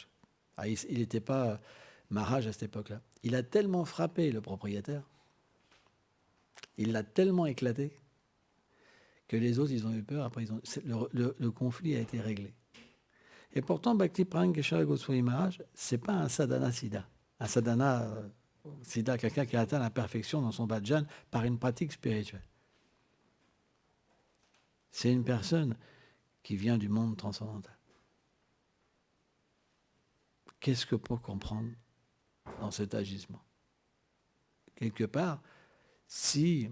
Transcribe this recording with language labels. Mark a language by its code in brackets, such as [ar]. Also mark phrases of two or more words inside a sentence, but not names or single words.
[fr] Il n'était pas Maharaj à cette époque-là. Il a tellement frappé le propriétaire, il l'a tellement éclaté, que les autres, ils ont eu peur. Après, le conflit a été réglé. Et pourtant, Bhakti Prayan Keshavaya Goswami Maharaj, ce n'est pas un [sa] sadhana siddha. Un sadhana siddha, [fr] quelqu'un qui a atteint la perfection dans son bhajan par une pratique spirituelle. C'est une personne qui vient du monde transcendantal. Qu'est-ce que pour comprendre dans cet agissement? Quelque part, si...